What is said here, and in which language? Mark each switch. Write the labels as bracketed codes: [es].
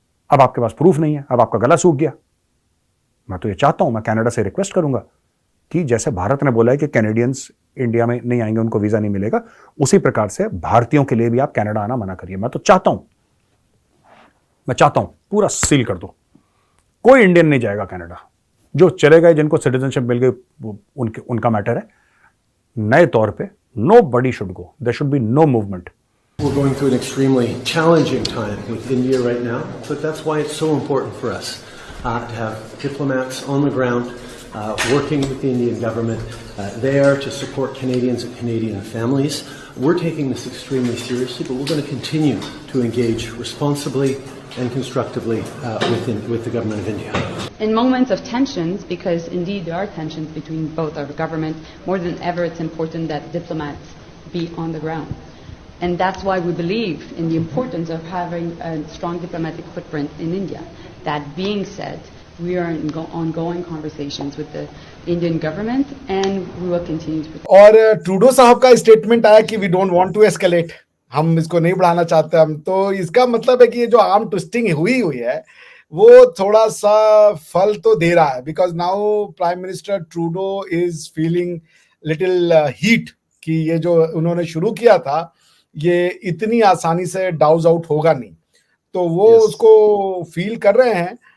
[hi] अब आपके पास प्रूफ नहीं है, अब आपका गला सूख गया। मैं तो ये चाहता हूं, मैं कनाडा से रिक्वेस्ट करूंगा कि जैसे भारत ने बोला है कि कैनेडियंस इंडिया में नहीं आएंगे, उनको वीजा नहीं मिलेगा, उसी प्रकार से भारतीयों के लिए भी आप कनाडा आना मना करिए। मैं तो चाहता हूं, मैं चाहता हूं पूरा सील कर दो, कोई इंडियन नहीं जाएगा कनाडा, जो चले गए, जिनको सिटीजनशिप मिल गई, उनका मैटर है। नए तौर पे [en] nobody should go. There should be no movement. We're going through an extremely challenging time with India right now, but that's why it's so important for us to have diplomats on the ground working with the Indian government there to support Canadians and Canadian families. We're taking this extremely seriously, but we're going to continue to engage responsibly and constructively with the government of India. In moments of tensions, because indeed there are tensions between both our government, more than ever it's important that diplomats be on the ground. And that's why we believe in the importance of having a strong diplomatic footprint in India. That being said, we are in ongoing conversations with the Indian government and we will continue to. [hi] और Trudeau साहब का statement आया कि [en] we don't want to escalate, [hi] हम इसको नहीं बढ़ाना चाहते हम, तो इसका मतलब है कि ये जो आर्म ट्विस्टिंग हुई है वो थोड़ा सा फल तो दे रहा है, [en] because now prime minister Trudeau is feeling little heat [hi] कि ये जो उन्होंने शुरू किया था ये इतनी आसानी से डाउज आउट होगा नहीं, तो वो उसको फील कर रहे हैं।